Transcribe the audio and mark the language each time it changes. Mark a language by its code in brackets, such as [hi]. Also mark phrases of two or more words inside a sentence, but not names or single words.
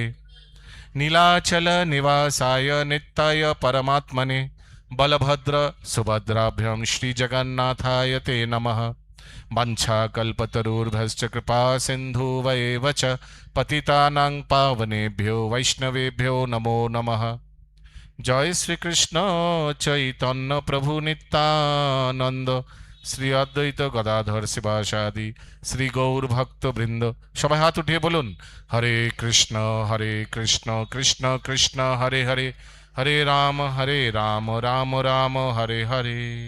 [sa] नीलाचल निवासाय नित्याय परमात्मने बलभद्र सुभद्राभ्यां श्री जगन्नाथाय ते नमः। वंशाकल्पतरुर्भश्च कृपा सिन्धुवैव च पतितानां पावनेभ्यो वैष्णवेभ्यो नमो नमः। जय श्री कृष्ण चैतन्य प्रभु नित्यानंद শ্রী অদ্বৈত গদাধর শিবাসাদি শ্রী গৌর ভক্ত বৃন্দ। [bn] সবাই হাত উঠিয়ে বলুন, [sa] হরে কৃষ্ণ কৃষ্ণ কৃষ্ণ হরে হরে, হরে রাম রাম রাম হরে হরে।